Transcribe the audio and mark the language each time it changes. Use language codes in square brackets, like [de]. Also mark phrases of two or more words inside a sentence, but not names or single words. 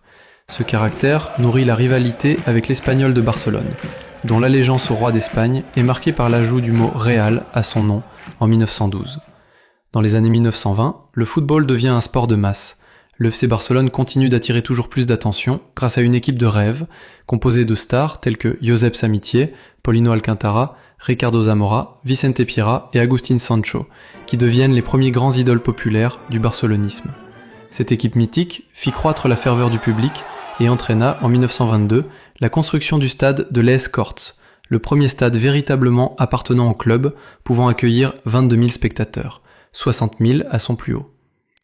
[fr] Ce caractère nourrit la rivalité avec l'Espagnol de Barcelone, dont l'allégeance au roi d'Espagne est marquée par l'ajout du mot « Real » à son nom en 1912. Dans les années 1920, le football devient un sport de masse. Le FC Barcelone continue d'attirer toujours plus d'attention grâce à une équipe de rêve, composée de stars telles que Josep Samitier, Paulino Alcántara, Ricardo Zamora, Vicente Piera et Agustín Sancho, qui deviennent les premiers grands idoles populaires du barcelonisme. Cette équipe mythique fit croître la ferveur du public et entraîna, en 1922, la construction du stade de l'ES Corts, le premier stade véritablement appartenant au club, pouvant accueillir 22 000 spectateurs, 60 000 à son plus haut.